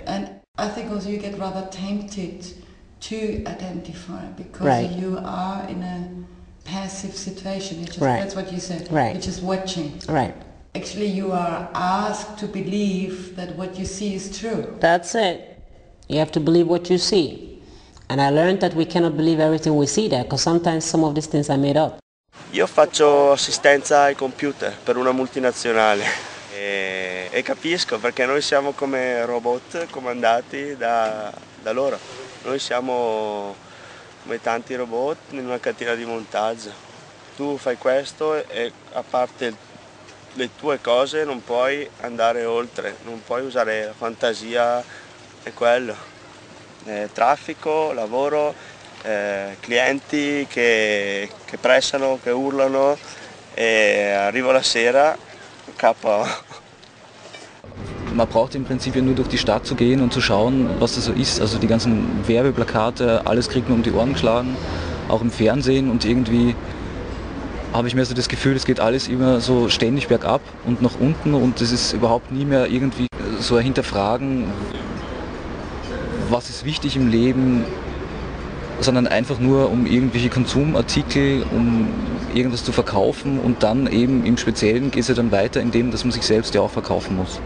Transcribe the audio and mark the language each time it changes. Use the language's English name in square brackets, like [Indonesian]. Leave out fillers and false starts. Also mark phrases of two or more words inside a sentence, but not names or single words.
[English] And I think also you get rather tempted to identify because you are in a passive situation. Just, that's what you said. You're just watching. Actually, you are asked to believe that what you see is true. That's it. You have to believe what you see. And I learned that we cannot believe everything we see there, because sometimes some of these things are made up. [Italian] Io faccio assistenza ai computer per una multinazionale e capisco perché noi siamo come robot comandati da loro. Noi siamo come tanti robot in una catena di montaggio. Tu fai questo e a parte le tue cose non puoi andare oltre, non puoi usare la fantasia e quello. Traffico, lavoro, clienti che pressano, che urlano e arrivo la sera, KO. [German] Man braucht im Prinzip ja nur durch die Stadt zu gehen und zu schauen, was da so ist. Also die ganzen Werbeplakate, alles kriegt man um die Ohren geschlagen, auch im Fernsehen, und irgendwie habe ich mir so das Gefühl, es geht alles immer so ständig bergab und nach unten, und es ist überhaupt nie mehr irgendwie so ein Hinterfragen, was ist wichtig im Leben, sondern einfach nur um irgendwelche Konsumartikel, um irgendwas zu verkaufen, und dann eben im Speziellen geht es ja dann weiter, indem dass man sich selbst ja auch verkaufen muss.